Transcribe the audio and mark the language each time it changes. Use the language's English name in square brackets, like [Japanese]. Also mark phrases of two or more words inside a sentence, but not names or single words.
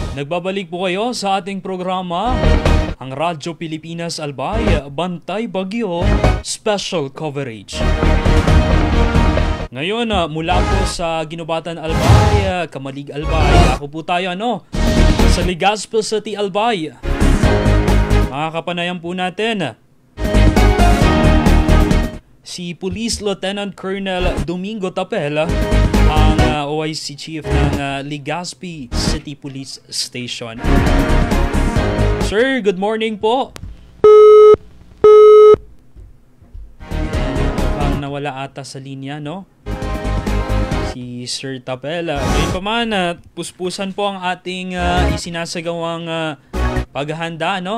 [Filipino] Nagbabalik po kayo sa ating programa, ang Radyo Pilipinas Albay, Bantay Bagyo, Special Coverage. Ngayon, mula po sa Ginubatan Albay, Kamalig Albay, ako po tayo sa Legazpi City Albay. Makakapanayan po natin si Police Lieutenant Colonel Domingo Tapel, ang OIC Chief ng Legazpi City Police Station. Sir, [English] good morning po. [Filipino] Mukhang nawala ata sa linya, no? Si Sir Tapel. Ngayon pa man, puspusan po ang ating isinasagawang paghahanda, no?